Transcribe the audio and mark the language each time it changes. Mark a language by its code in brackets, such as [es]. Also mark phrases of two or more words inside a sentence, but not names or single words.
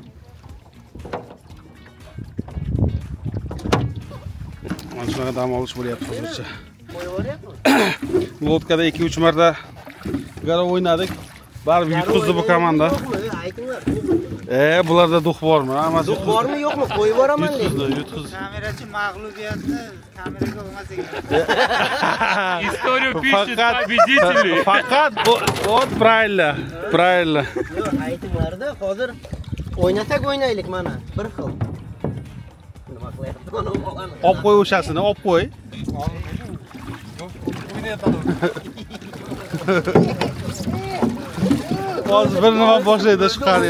[uz] Mana shunaqa dam olish bo'lyapti hozircha. Lodkada 2-3 marta garov o'ynadik. Baribir yutqizdi bu komanda. Bularda duh bormi? Hammasi Duh bormi, yo'qmi? Qo'yib boraman lekin. Yutqizdi. Kamerachi mag'lubiyatni kameraga olmas ekan. [ru] Историю пишет победители. Faqat вот правильно. Правильно. [uz] Yo'q, aytinglar-da, hozir o'ynasak o'ynaylik mana, bir xil. Nima qilyapti mana bu bolani? Olib qo'y o'shasini, olib qo'y. Hozir bir nima boshlaydi chiqarib.